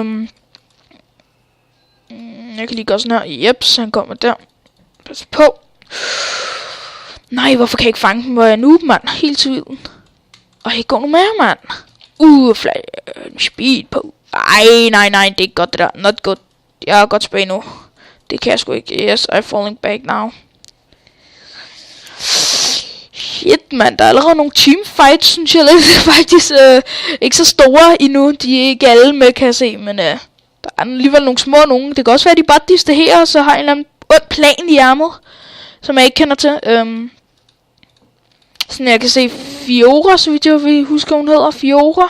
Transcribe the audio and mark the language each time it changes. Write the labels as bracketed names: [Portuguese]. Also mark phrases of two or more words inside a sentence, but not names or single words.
[Danish] Jeg kan lige gøre sådan her. Jeps, han kommer der. Pas på. Nej, hvorfor kan jeg ikke fange dem, hvor jeg er nu, mand? Helt til vilden. Og jeg går nu med, mand. Speed på. Nej, det er ikke godt det der. [English] Not good. [Danish] Jeg har godt tilbage nu. Det kan jeg sgu ikke. [English] Yes, I'm falling back now. Shit, [Danish] mand. Der er allerede nogle teamfights, synes jeg. Faktisk ikke så store endnu. De er ikke alle med, kan jeg se. Men der er alligevel nogle små nogen. Det kan også være, at de bare distraherer, og så har en eller anden ond plan i ærmet, som jeg ikke kender til. Sådan jeg kan se Fiora, så vidt jeg vil huske, hun hedder Fiora.